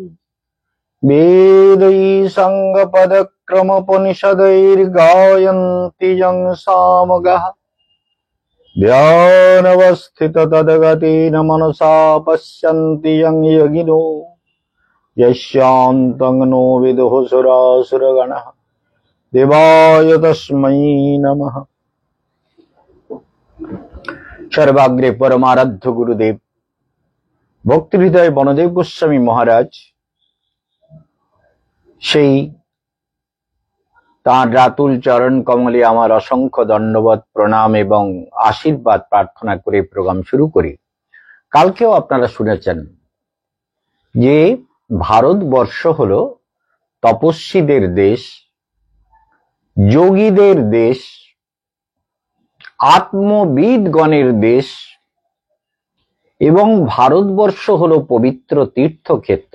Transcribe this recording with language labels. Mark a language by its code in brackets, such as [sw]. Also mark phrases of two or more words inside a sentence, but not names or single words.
[sa] वेदैः साङ्गपदक्रमोपनिषदैर्गायन्ति यं सामगाः ध्यानवस्थिततद्गतेन मनसा पश्यन्ति यं योगिनो यस्यान्तं नो विदुः सुरासुरगणः देवाय तस्मै नमः। [bn] সর্বাগ্রে পরমারাধ্য গুরুদেব ভক্তি হৃদয় বনদেব গোস্বামী মহারাজ সেই তাঁর রাতুল চরণ কমলে আমার অসংখ্য দণ্ডবত প্রণাম এবং আশীর্বাদ প্রার্থনা করে প্রোগ্রাম শুরু করি। কালকেও আপনারা শুনেছেন যে ভারতবর্ষ হলো তপস্বীদের দেশ, যোগীদের দেশ, আত্মবিদগণের দেশ এবং ভারতবর্ষ হলো পবিত্র তীর্থক্ষেত্র।